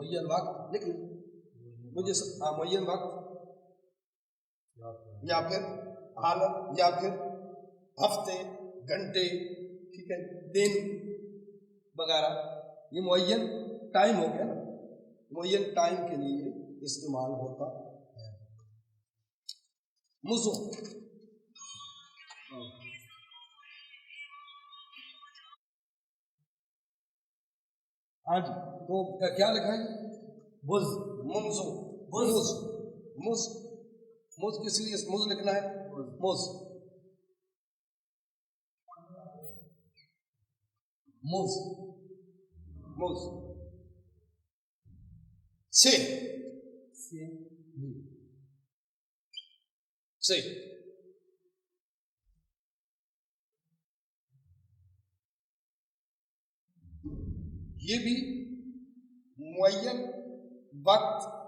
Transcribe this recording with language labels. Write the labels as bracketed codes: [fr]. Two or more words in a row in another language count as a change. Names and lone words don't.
[ur] معین وقت لکھ لیں مجھے، معین وقت یا پھر حالت یا پھر ہفتے، گھنٹے، ٹھیک ہے، دن وغیرہ، یہ معین ٹائم ہو گیا نا، معین ٹائم کے لیے استعمال ہوتا ہے. مزو، ہاں جی، تو کیا لکھا ہے؟ مز، منزو، مز، مز، مز کس لیے مز لکھنا ہے؟ مز، مز، مز سے، سے، یہ بھی معین وقت